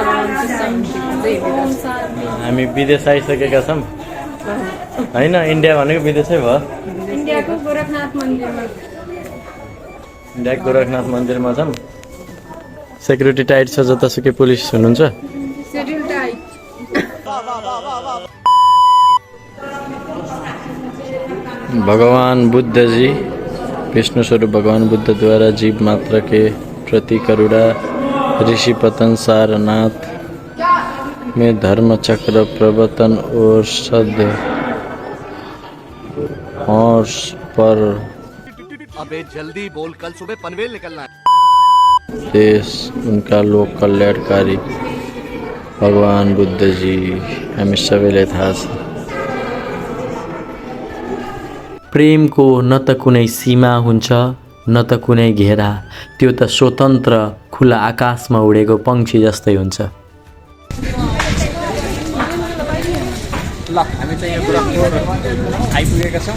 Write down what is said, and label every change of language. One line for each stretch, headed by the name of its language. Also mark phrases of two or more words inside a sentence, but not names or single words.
Nepali: हामी विदेश आइसकेका छौँ होइन। इन्डिया भनेको विदेशै भयो। इन्डियाको गोरखनाथ मन्दिरमा छौँ। सेक्युरिटी टाइट छ, जतासुकै पुलिस हुनुहुन्छ।
Hindi: भगवान बुद्ध जी विष्णु स्वरूप भगवान बुद्ध द्वारा जीव मात्र के प्रति करुणा ऋषि पतन सारनाथ में धर्म चक्र प्रवर्तन और सद हर्ष पर अबे जल्दी बोल, कल सुबह पनवेल निकलना है। देश उनका लोक कल्याणकारी
Nepali: भगवान बुद्ध जी हामी सबैलाई थाहा छ। प्रेमको न त कुनै सीमा हुन्छ न त कुनै घेरा, त्यो त स्वतन्त्र खुला आकाशमा उडेको पंक्षी जस्तै हुन्छ। ल हामी चाहिँ यो गोरखपुर आइपुगेका छौँ।